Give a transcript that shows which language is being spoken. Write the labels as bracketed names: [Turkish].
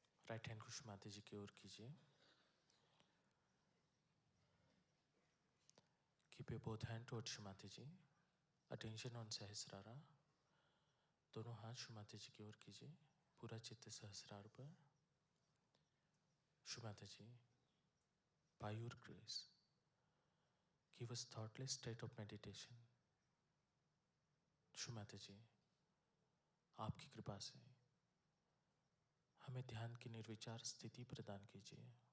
[Hindi] Right hand को श्रीमाती जी की ओर कीजिए. [English] Keep your both hand towards Shri Mata ji. Attention on Sahasrara. [Hindi] दोनों हाथ श्रीमाती जी की ओर कीजिए. पूरा चित्त सहस्रार पर. [English] Shri Mata ji, by your grace, give us thoughtless state of meditation. [Hindi] श्रीमाती जी, आपकी कृपा से हमें ध्यान की निर्विचार स्थिति प्रदान कीजिए.